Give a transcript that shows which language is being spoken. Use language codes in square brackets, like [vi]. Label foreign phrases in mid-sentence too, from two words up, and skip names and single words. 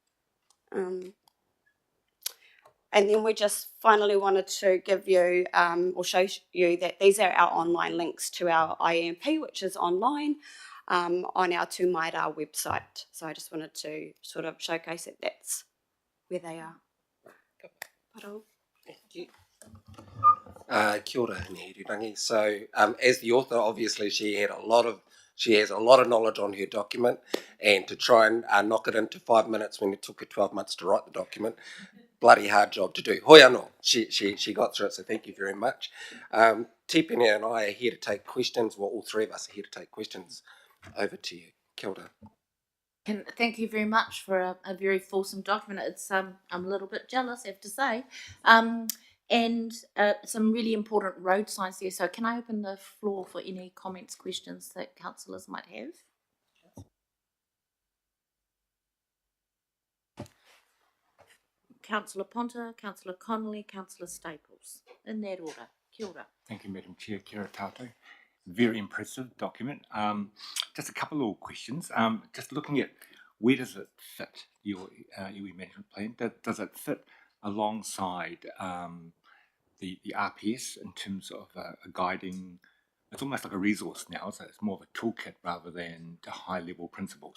[en] And then we just finally wanted to give you or show you that these are our online links to our IEMP, which is online on our Tū Maira website. So I just wanted to sort of showcase that that's where they are. [mi] Parau. [en] Thank you. [mi] Kia ora, Hirirangi. [en] So, as the author, obviously she has a lot of knowledge on her document, and to try and knock it into 5 minutes when it took her 12 months to write the document, bloody hard job to do. [mi] Hoi anō, [en] she got through it, so thank you very much. Tipene and I are here to take questions. Well, all three of us are here to take questions. Over to you. [mi] Kia ora. [en] And thank you very much for a very fulsome document. It's I'm a little bit jealous, I have to say, and some really important road signs there. So can I open the floor for any comments, questions that councillors might have? Councillor Ponta, Councillor Connolly, Councillor Staples, in that order. [mi] Kia ora. [en] Thank you, Madam Chair. [mi] Kia ora tātou. [en] Very impressive document. Just a couple of questions. Just looking at where does it fit your iwi management plan? Does it fit alongside the RPS in terms of a guiding? It's almost like a resource now, so it's more of a toolkit rather than the high-level principles.